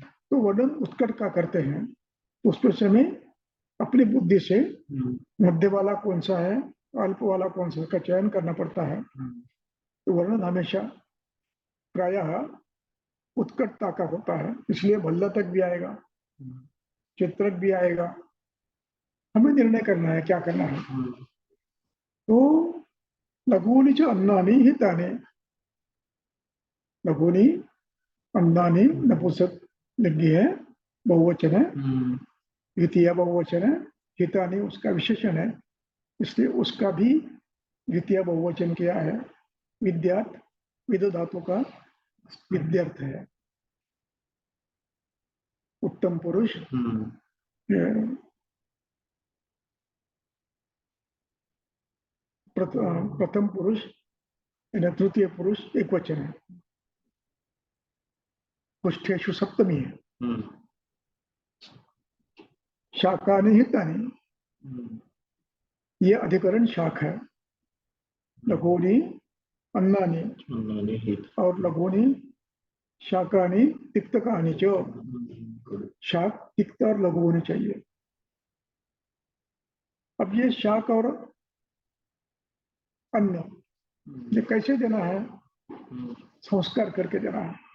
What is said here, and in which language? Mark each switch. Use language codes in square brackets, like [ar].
[hi] तो वर्णन उत्कट का करते हैं, उसको समय अपनी बुद्धि से मध्य वाला कौन सा है, अल्प वाला कौन सा, का चयन करना पड़ता है. तो वर्णन हमेशा प्रायः उत्कटता का होता है, इसलिए भल्ला तक भी आएगा, चित्रक भी आएगा. हमें निर्णय करना है क्या करना है. [sa] तो लघुनी च अन्नानि हितानि, [hi] लघुनी अन्नानी नपुंसक लिंगी है, बहुवचन है। द्वितीय बहुवचन है। हितानी उसका विशेषण है, इसलिए उसका भी द्वितीय बहुवचन किया है। विद्यार्थ विद धातु का विद्यार्थ है। उत्तम पुरुष प्रथम पुरुष यानी तृतीय पुरुष एक वचन है। पुष्ठेषु सप्तमी है। शाकानि हितानि, ये अधिकरण शाख है। [sa] लघुनी अन्नानि और लघुनी शाकानि तिक्तकानि च। [hi] शाक तिक्त और लघु होनी चाहिए। अब ये शाक और अन्न ये कैसे देना है? संस्कार करके देना है।